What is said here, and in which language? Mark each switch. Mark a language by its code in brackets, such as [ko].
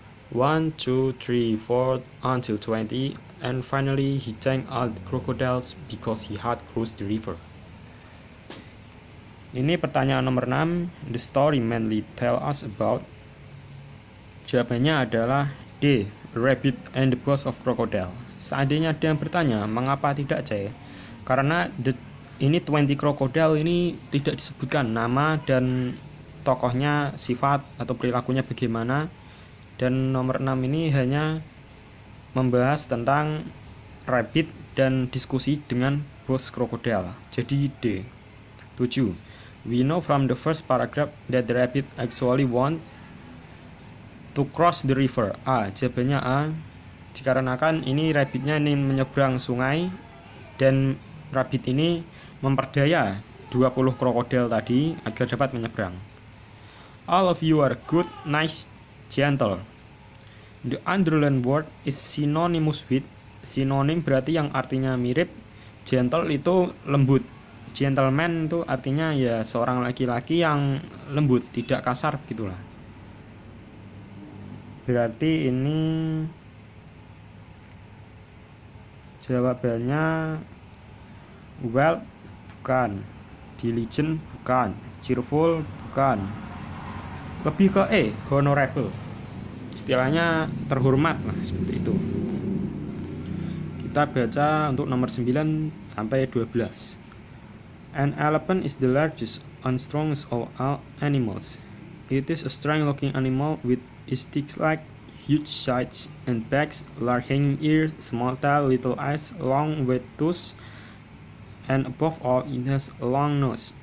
[en] 1, 2, 3, 4 until 20, and finally he thanked all the crocodiles because he had crossed the river. [id] Ini pertanyaan nomor 6. [en] The story mainly tell us about. [id] Jawabannya adalah D. [en] Rabbit and the boss of crocodile. [id] Seandainya ada yang bertanya, mengapa tidak C? Karena ini 20 crocodile ini tidak disebutkan nama dan tokohnya, sifat atau perilakunya bagaimana. Dan nomor 6 ini hanya membahas tentang rabbit dan diskusi dengan bos krokodil. Jadi D. 7. [en] We know from the first paragraph that the rabbit actually want to cross the river. [id] A. Jawabannya A. Dikarenakan ini rabbitnya ingin menyeberang sungai dan rabbit ini memperdaya 20 krokodil tadi agar dapat menyeberang. [en] All of you are good, nice, gentle. The underlined word is synonymous with. [id] Sinonim berarti yang artinya mirip. Gentle itu lembut. Gentleman itu artinya ya seorang laki-laki yang lembut, tidak kasar begitulah. Berarti ini jawabannya well bukan, diligent bukan, cheerful bukan. Lebih ke E, honorable. Istilahnya terhormat lah seperti itu. Kita baca untuk nomor 9 sampai 12. [en] An elephant is the largest and strongest of all animals. It is a strange-looking animal with stick-like, huge sides and backs, large hanging ears, small tail, little eyes, long white tusks, and above all, it has a long nose.